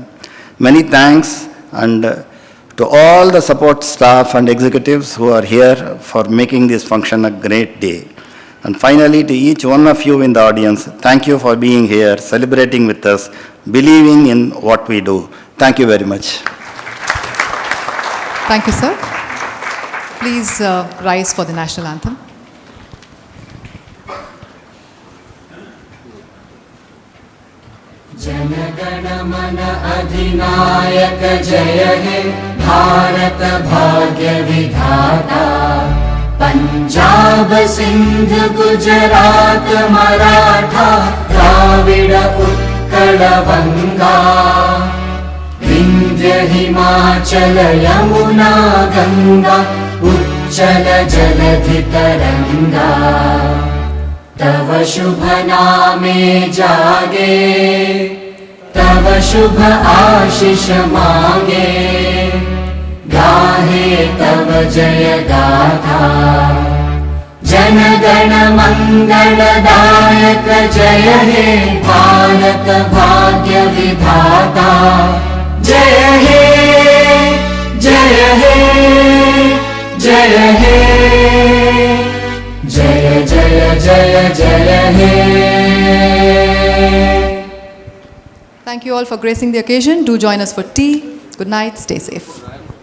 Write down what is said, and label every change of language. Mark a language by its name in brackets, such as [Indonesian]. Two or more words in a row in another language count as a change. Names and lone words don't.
[English] Many thanks and to all the support staff and executives who are here for making this function a great day. And finally, to each one of you in the audience, thank you for being here, celebrating with us, believing in what we do. Thank you very much. Thank you, sir. Please rise for the national anthem. [Bangla] জনগণমন অধিনায়ক জয় হে ভারত ভাগ্য বিধাতা পঞ্জাব সিন্ধু গুজরাট মরাঠা দ্রাবিড় উৎকল বঙ্গ বিন্ধ্য হিমাচল যমুনা গঙ্গা উচ্ছল জলধি তরঙ্গ তব শুভ নামে জাগে তব শুভ আশিস মাগে গাহে তব জয় গাথা জন গণ মঙ্গলদায়ক জয় হে ভারত ভাগ্য বিধাতা জয় হে জয় হে জয় হে জয় জয় জয় জয় হে. [English] Thank you all for gracing the occasion. Do join us for tea. Good night. Stay safe.